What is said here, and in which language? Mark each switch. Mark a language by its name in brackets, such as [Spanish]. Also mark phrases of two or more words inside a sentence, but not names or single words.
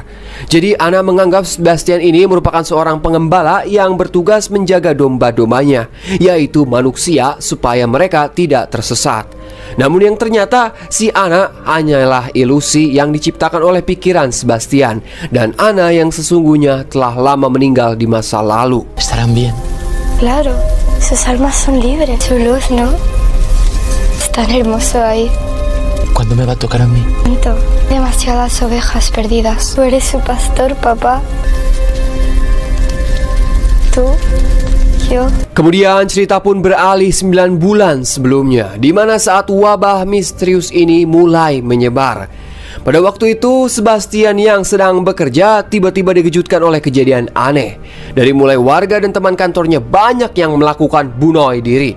[Indonesian] Jadi Anna menganggap Sebastian ini merupakan seorang pengembala yang bertugas menjaga domba-dombanya, yaitu manusia, supaya mereka tidak tersesat. Namun yang ternyata si Anna hanyalah ilusi yang diciptakan oleh pikiran Sebastian, dan Anna yang sesungguhnya telah lama meninggal di masa lalu. [Spanish] Estarán bien. Claro, sus almas son libres. Su luz, ¿no? Es tan hermoso ahí. ¿Cuándo me va a tocar a mí? Siento demasiadas ovejas perdidas. Tú eres su pastor, papá. Tú, yo. [Indonesian] Kemudian cerita pun beralih 9 bulan sebelumnya, di mana saat wabah misterius ini mulai menyebar. Pada waktu itu, Sebastian yang sedang bekerja tiba-tiba dikejutkan oleh kejadian aneh. Dari mulai warga dan teman kantornya banyak yang melakukan bunuh diri.